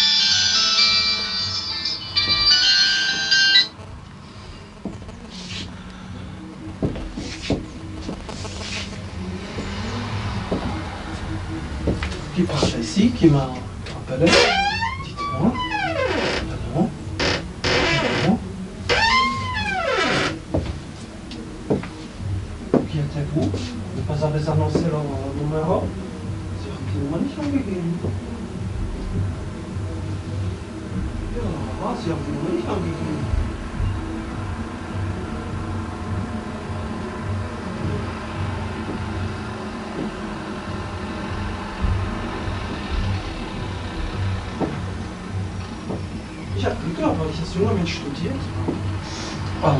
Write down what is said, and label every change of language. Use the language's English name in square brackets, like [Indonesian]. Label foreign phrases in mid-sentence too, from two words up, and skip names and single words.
[French] Qui parle ici, qui m'a appelé. Dites-moi. Pardon. Pardon. Qui êtes-vous? Ne pas avez annoncé le numéro? [German] Sie haben die Nummer nicht angegeben. Ja, Sie haben die Nummer nicht angegeben. Ich habe Glück gehabt, weil ich als junger Mensch studiert habe.